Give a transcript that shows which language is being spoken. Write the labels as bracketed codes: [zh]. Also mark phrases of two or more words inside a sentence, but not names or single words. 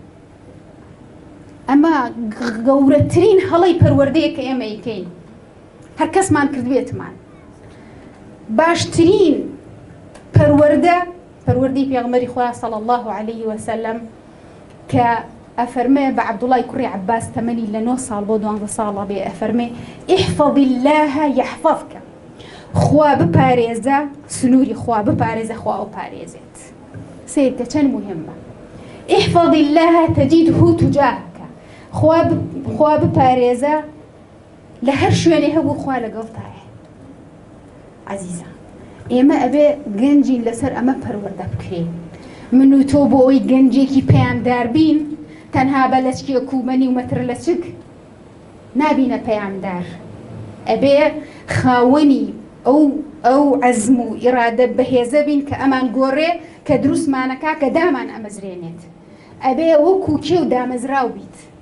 [ckb] ئەمە گەورەترین هەڵەی پەروەردەیە کە ئێمە یکەین، هەر کەسمان کردوێتمان. باشترین پەروەردە پەروەردەی پێغەمبەری خوا [ar] صلی الله علیه وسلم [ckb] کە ئەفەرمێ بە عەبدوڵای کوڕی عەباس تەمەنی لە 9 ساڵ بۆ 12 ساڵە بێ، ئەفەرمێ [ar] احفظ الله يحفظك، [ckb] خوا بپارێزە، سنووری خوا بپارێزە، خوا ئەو پارێزێت. سێتە چەند مهمە. [ar] احفظ الله تجده تجاهك، [ckb] خوا بپارێزە لە هەر شوێنێ هەبوو خوا لەگەڵتایە. عەزیزان، ئێمە ئەبێ گەنجین لەسەر ئەمە پەروەردە بکرێن. من و تۆ بۆ ئەوی گەنجێکی پەیامدار بین، تەنها بە لەچکێک و مەنی و مەتر لە چک نابینە پەیامدار، ئەبێ خاوەنی ئەو عەزم و ئیرادە بەهێزە بین کە ئەمان گۆڕێ، کە دروستمانەکا کە دامان ئەمەزرێنێت، ئەبێ وەکو کێو دامەزراو بیت.